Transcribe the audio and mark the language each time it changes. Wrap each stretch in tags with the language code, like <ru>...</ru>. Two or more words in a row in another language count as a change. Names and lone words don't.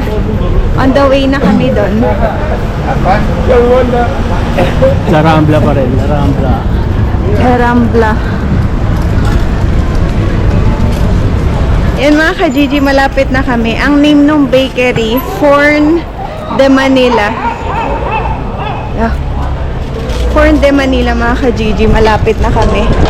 <en>On the way</en> <tl>na kami doon. La Rambla pa rin, La Rambla. Rambla. Yan mga ka-Gigi, malapit na kami. Ang name ng bakery, Forn de Manila. Yeah. Forn de Manila mga ka-Gigi, malapit na kami.</tl>